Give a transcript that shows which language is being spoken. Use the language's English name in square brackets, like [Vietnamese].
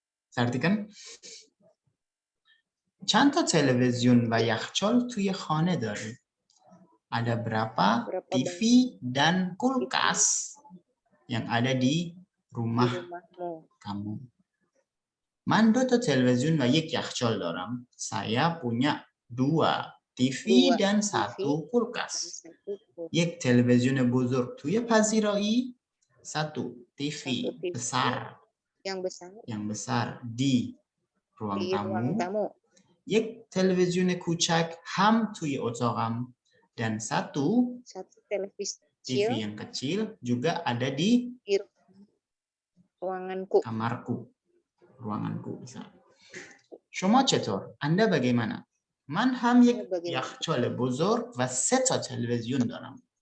[Persian] سرتیکن چند تا تلویزیون و یخچال توی خانه داری؟ [Indonesian] Ada berapa TV dan kulkas yang ada di rumah kamu? [Persian] من 2 تا تلویزیون و 1 یخچال دارم. [Indonesian] Saya punya 2 TV dan 1 kulkas. [Persian] 1 تلویزیون بزرگ توی پذیرایی، [Indonesian] 1 TV besar. Yang besar di ruang di ruang tamu. tamu. [Persian] یک تلویزیون کوچک هم توی اتاقم [Indonesian] dan satu Satu televisi TV kecil yang kecil juga ada di di ruanganku. kamarku, ruanganku bisa. [Persian] شما چطور؟ [Indonesian] Anda bagaimana؟ [Persian] من هم یک یخچال بزرگ و 3 تا تلویزیون دارم.